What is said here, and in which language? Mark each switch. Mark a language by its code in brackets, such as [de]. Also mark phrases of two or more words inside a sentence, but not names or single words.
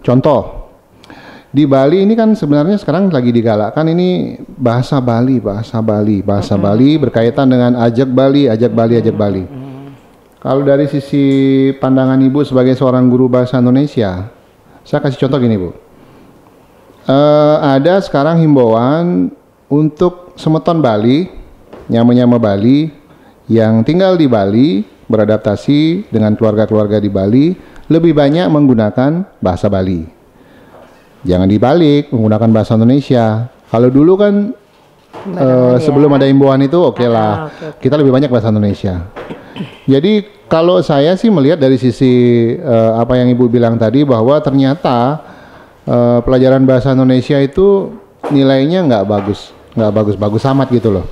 [id] Contoh, di Bali ini kan sebenarnya sekarang lagi digalakkan ini bahasa Bali berkaitan dengan ajak Bali. Kalau dari sisi pandangan Ibu sebagai seorang guru bahasa Indonesia, saya kasih contoh gini Bu. Ada sekarang himbauan untuk semeton Bali, nyama-nyama Bali, yang tinggal di Bali, beradaptasi dengan keluarga-keluarga di Bali, lebih banyak menggunakan bahasa Bali. Jangan dibalik, menggunakan bahasa Indonesia. Kalau dulu kan sebelum ada himbauan itu oke. Kita lebih banyak bahasa Indonesia. Jadi kalau saya sih melihat dari sisi apa yang Ibu bilang tadi, bahwa ternyata pelajaran bahasa Indonesia itu nilainya nggak bagus amat gitu loh.